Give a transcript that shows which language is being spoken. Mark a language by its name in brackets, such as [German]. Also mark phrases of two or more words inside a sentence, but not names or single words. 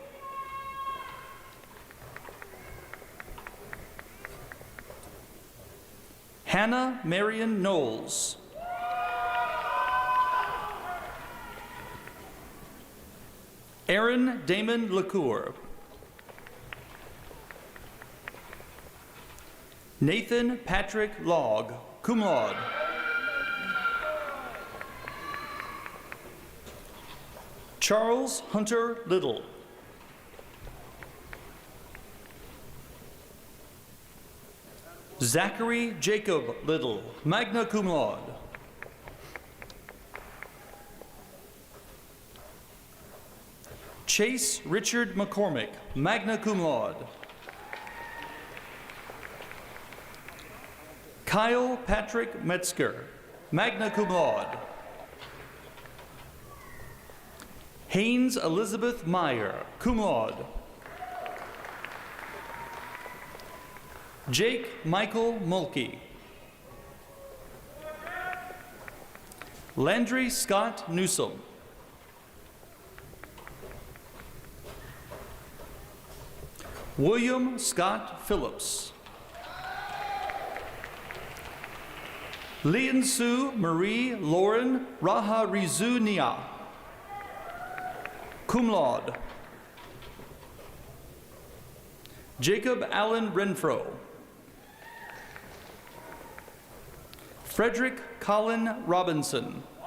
[English] Hannah Marion Knowles. Aaron Damon LaCour. Nathan Patrick Logg, [Latin] cum laude. [English] Charles Hunter Little. Zachary Jacob Little, [Latin] magna cum laude. [English] Chase Richard McCormick, [Latin] magna cum laude. [English] Kyle Patrick Metzger, [Latin] magna cum laude. [English] Haynes Elizabeth Meyer, [Latin] cum laude. [English] Jake Michael Mulkey. Landry Scott Newsom. William Scott Phillips. Lian Sue Marie Lauren Raharizu Nia, [Latin] cum laude. [English] Jacob Allen Renfro. Frederick Colin Robinson.